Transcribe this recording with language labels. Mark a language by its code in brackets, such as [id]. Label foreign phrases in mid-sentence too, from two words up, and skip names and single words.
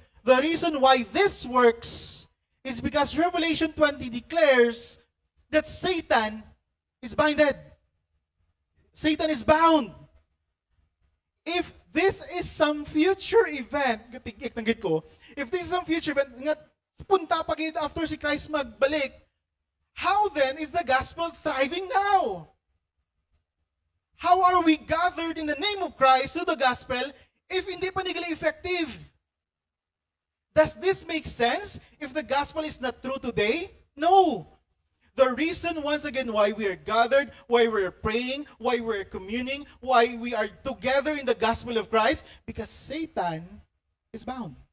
[en] The reason why this works is because Revelation 20 declares that Satan is binded. Satan is bound. If this is some future event, if this is some future event, [hil] nga punta pa gid after si Christ magbalik, [en] how then is the gospel thriving now? How are we gathered in the name of Christ to the gospel if [hil] hindi pa nila [en] effective? Does this make sense if the gospel is not true today? No. The reason, once again, why we are gathered, why we're praying, why we're communing, why we are together in the gospel of Christ, because Satan is bound.